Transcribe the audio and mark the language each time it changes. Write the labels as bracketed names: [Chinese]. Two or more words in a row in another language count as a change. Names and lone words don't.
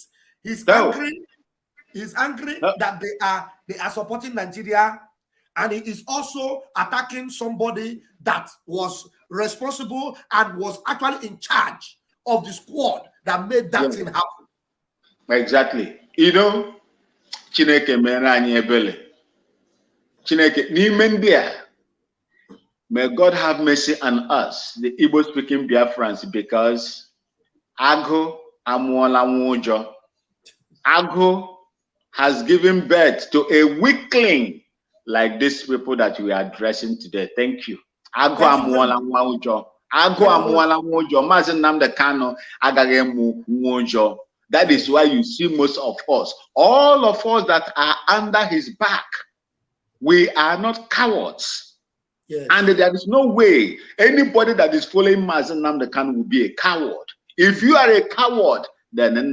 [English] He's angry. He's angry that they are supporting Nigeria, and he is also attacking somebody that was responsible and was actually in charge of the squad that made that thing happen. Exactly. [Igbo] Chineke mere anyị ebele. Chineke n'ime ndị a, [English] may God have mercy on us, the Igbo-speaking Biafrans, because [Igbo] Agụ amụọla nwa ụjọ. [English] Agụ has given birth to a weakling like these people that we are addressing today. Thank you. [Igbo] Agụ amụọla nwa ụjọ. Agụ amụọla nwa ụjọ. Mazi Nnamdi Kanu agaghị emu nwa ụjọ. [English] That is why you see most of us, all of us that are under his back, we are not cowards. Yes. And there is no way anybody that is following Mazi Nnamdi Kanu will be a coward. If you are a coward, then